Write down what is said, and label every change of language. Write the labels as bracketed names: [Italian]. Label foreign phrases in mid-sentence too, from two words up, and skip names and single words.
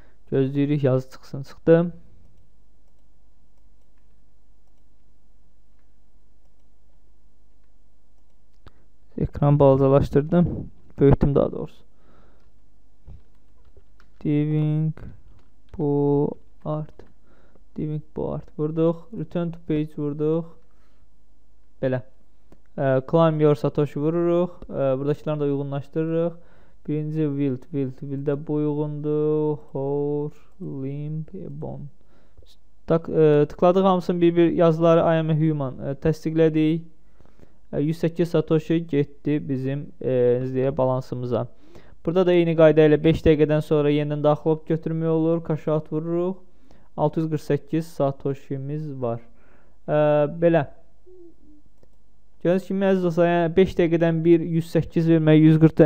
[Azerbaijani] Gözləyirik yazı çıxsın. Çıxdı. Ekran balacalaşdırdım. Böyütdüm daha doğrusu. [English] Diving Board. Diving Board. Vurduq. Return to page vurduq. [Azerbaijani] Belə. [English] Climb your Satoshi [Azerbaijani] vururuq. Buradakilərini da uyğunlaşdırırıq. Birinci Wild. Wild'də bu uyğundur. Hor, Limb, Bone. Tıkladıq hamısının bir yazıları [English] I am a human. [Azerbaijani] Təsdiqlədik. 108 Satoshi getdi bizim balansımıza. Burada da eyni qayda ilə 5 dəqiqədən sonra yenidən daxil olub götürmək olur. [English] Cash out [Azerbaijani] vururuq. 648 Satoshimiz var. Belə. Gördüyünüz kimi əziz olsa, yəni 5 dəqiqədən bir 108 vermək, 140.